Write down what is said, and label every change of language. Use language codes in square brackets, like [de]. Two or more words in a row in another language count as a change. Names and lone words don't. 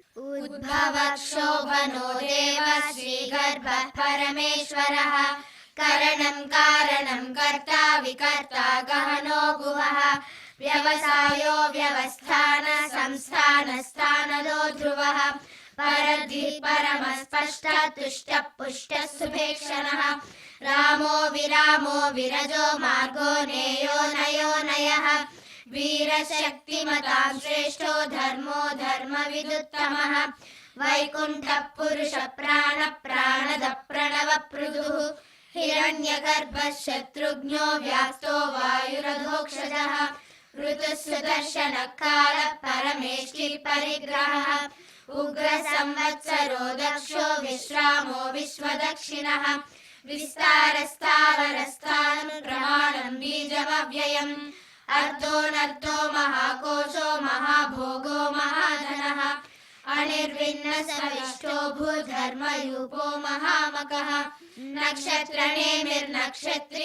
[sa] ఉద్భవక్షోభనో దేవ శ్రీగర్భ పరమేశ్వరః కరణం కారణం కర్తా వికర్తా గహనో గుహః వ్యవసాయో వ్యవస్థాన సంస్థాన స్థానదో ధ్రువః పరద్ధి పరమ స్పష్ట తుష్ట పుష్ట సుభేక్షణః రామో విరామో విరజో మార్గో నేయో నయో నయః వీరశక్తిమతాం శ్రేష్టో ధర్మో ధర్మ విదుత్తమః వైకుంఠ పురుష ప్రాణ ప్రాణద ప్రణవ పృథుః हिरण्यगर्भः शत्रुघ्नो व्याप्तो वायुरधोक्षजः ऋतुः सुदर्शनः कालः परमेष्टिः परिग्रहः उग्रसंवत्सरो दक्षो विश्रामो विश्वदक्षिणः विस्तारस्तावरस्थानुप्रमाणं बीजमव्ययम् अर्धोऽनर्धो महाकोशो महाभोगो महाधनः अनिर्विण्णसविष्टो भूधर्मयूपो महामकः नक्षत्रनेमिर्नक्षत्री